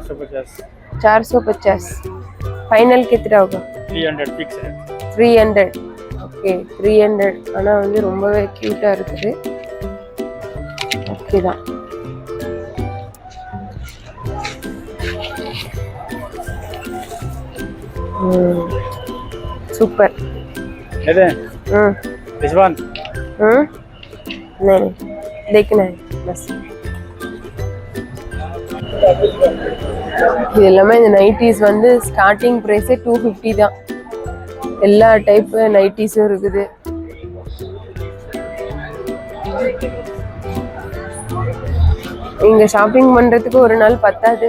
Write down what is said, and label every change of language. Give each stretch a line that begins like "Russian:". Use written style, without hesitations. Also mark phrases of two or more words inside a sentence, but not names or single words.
Hindi: 450 फाइनल कितना होगा? 300 फिक्स है.
Tamil: 300 ஓகே 300 ஆனா வந்து ரொம்பவே கியூட்டா இருக்குது. ஓகே தான்.
Hindi: सुपर
English: है this one
Hindi: नहीं देखना है बस.
Tamil: இது எல்லாமே இந்த நைட்டிஸ் வந்து
English: starting price
Tamil: 250 தான். எல்லா டைப் நைட்டிஸும் இருக்குது. இங்க ஷாப்பிங் பண்றதுக்கு ஒரு நாள் பத்தாது.